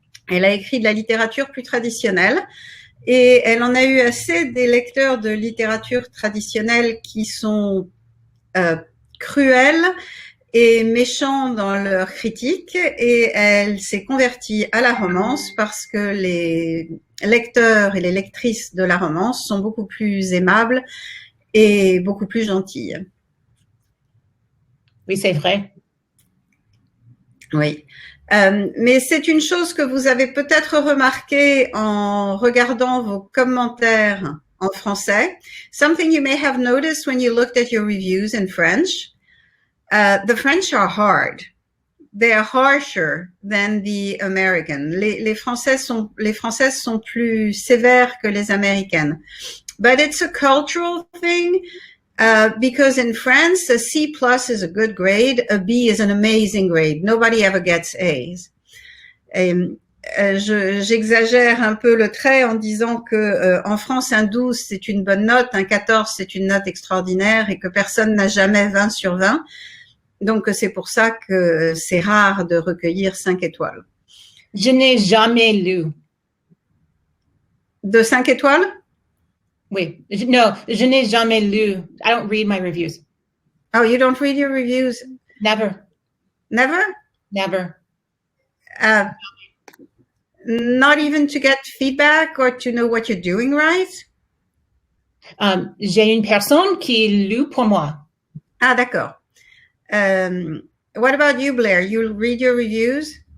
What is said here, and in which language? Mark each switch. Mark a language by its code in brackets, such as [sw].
[fr] Elle a écrit de la littérature plus traditionnelle. Et elle en a eu assez des lecteurs de littérature traditionnelle qui sont cruels et méchants dans leurs critiques, et elle s'est convertie à la romance parce que les lecteurs et les lectrices de la romance sont beaucoup plus aimables et beaucoup plus gentilles. Oui, c'est vrai. Oui. Mais c'est une chose que vous avez peut-être remarqué en regardant vos commentaires en français. [en] Something you may have noticed when you looked at your reviews in French. The French are hard. They are harsher than the American. [fr] Les Françaises sont plus sévères que les Américaines. [en] But it's a cultural thing. Because in France, a C+ is a good grade, a B is an amazing grade. Nobody ever gets A's. [fr] J'exagère un peu le trait en disant que en France, un 12 c'est une bonne note, un 14 c'est une note extraordinaire et que personne n'a jamais 20 sur 20. Donc c'est pour ça que c'est rare de recueillir 5 étoiles. Je n'ai jamais lu. De 5 étoiles? Oui. [en] No, [fr] je n'ai jamais lu. [en] I don't read my reviews. Oh, you don't read your reviews? Never. Never? Never. Not even to get feedback or to know what you're doing right? [fr] J'ai une personne qui lit pour moi. Ah, d'accord. [en] What about you, Blair? You read your reviews?